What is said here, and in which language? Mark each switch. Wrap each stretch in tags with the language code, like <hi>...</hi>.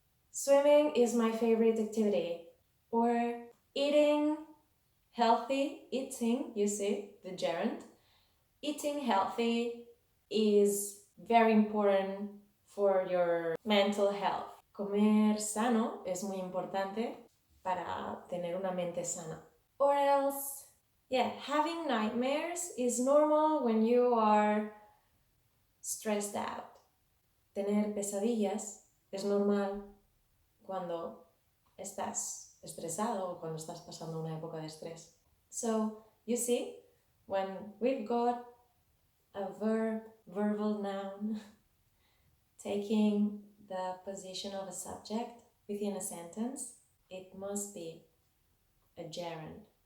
<en>Swimming is my favorite activity. Or eating healthy, eating, you see, the gerund. Eating healthy is very important for your mental health.</en> <es>Comer sano es muy importante para tener una mente sana.</es> <en>Or else, yeah, having nightmares is normal when you are stressed out.</en> <es>Tener pesadillas es normal cuando estás estresado o cuando estás pasando una época de estrés.</es> <en>So, you see, when we've got a verb, verbal noun, taking the position of a subject within a sentence, it must be a gerund.</en>